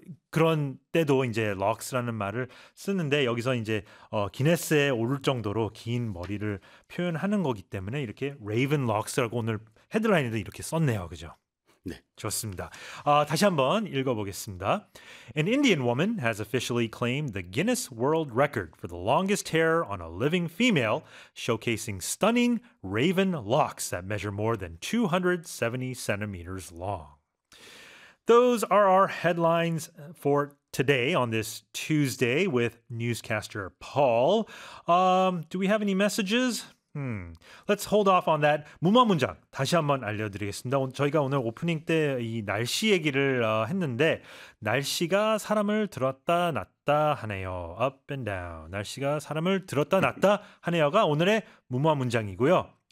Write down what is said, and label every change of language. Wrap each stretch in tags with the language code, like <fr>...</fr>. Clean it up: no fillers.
<ko>그런 때도 이제 럭스라는 말을 쓰는데 여기서 이제 기네스에 오를 정도로 긴 머리를 표현하는 거기 때문에 이렇게 레이븐 럭스라고 오늘 헤드라인에도 이렇게 썼네요. 그죠? 네. 좋습니다. 다시 한번 읽어보겠습니다.</ko> <en>An Indian woman has officially claimed the Guinness World Record for the longest hair on a living female, showcasing stunning raven locks that measure more than 270 centimeters long. Those are our headlines for today on this Tuesday with newscaster Paul. Do we have any messages? Let's hold off on that.</en> <ko>무마 문장 다시 한번 알려드리겠습니다. 저희가 오늘 오프닝 때 이 날씨 얘기를 했는데 날씨가 사람을 들었다 놨다 하네요.</ko> <en>Up and down.</en> <ko>날씨가 사람을 들었다 놨다 하네요가 오늘의 무마 문장이고요.</ko>